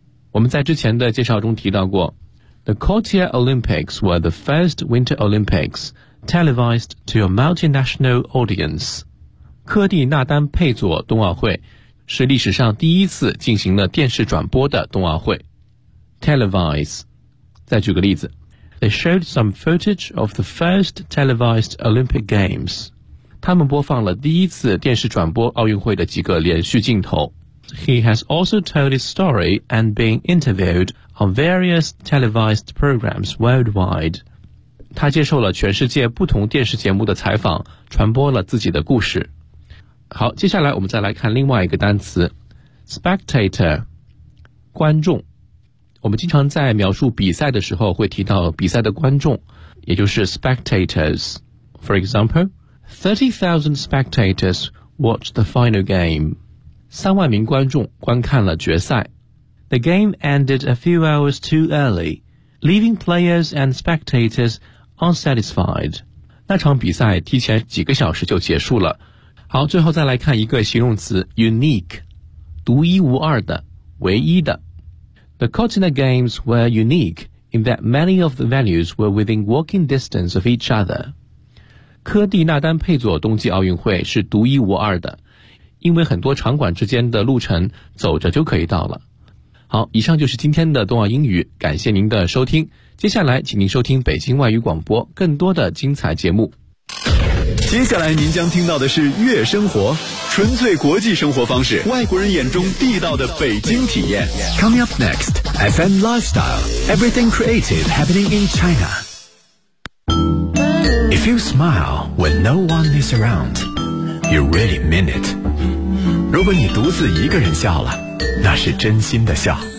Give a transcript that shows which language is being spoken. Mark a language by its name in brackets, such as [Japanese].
[Chinese] 我们在之前的介绍中提到过 [English] ,The Courtier Olympics were the first Winter Olympics televised to a multinational audience. [Chinese] 科蒂纳丹佩佐冬奥会是历史上第一次进行了电视转播的冬奥会 ,televise。再举个例子 [English] ,they showed some footage of the first televised Olympic Games. [Chinese] 他们播放了第一次电视转播奥运会的几个连续镜头。 [English] He has also told his story and been interviewed on various televised programs worldwide. [Chinese] 他接受了全世界不同电视节目的采访，传播了自己的故事。好，接下来我们再来看另外一个单词 ,spectator, 观众。我们经常在描述比赛的时候会提到比赛的观众，也就是 spectators。 [English] For example, 30,000 spectators watched the final game. [Chinese] 三万名观众观看了决赛。 [English] The game ended a few hours too early, leaving players and spectators unsatisfied. [Chinese] 那场比赛提前几个小时就结束了。好，最后再来看一个形容词 unique, 独一无二的，唯一的。 [English] The Cortina Games were unique in that many of the venues were within walking distance of each other. [Chinese] 科蒂纳丹佩佐冬季奥运会是独一无二的，因为很多场馆之间的路程走着就可以到了。好，以上就是今天的冬奥英语，感谢您的收听。接下来请您收听北京外语广播更多的精彩节目。接下来您将听到的是悦生活，纯粹国际生活方式，外国人眼中地道的北京体验。 [English] Coming up next, FM Lifestyle, everything creative happening in China. If you smile when no one is around, you really mean it. [Chinese] 如果你独自一个人笑了，那是真心的笑。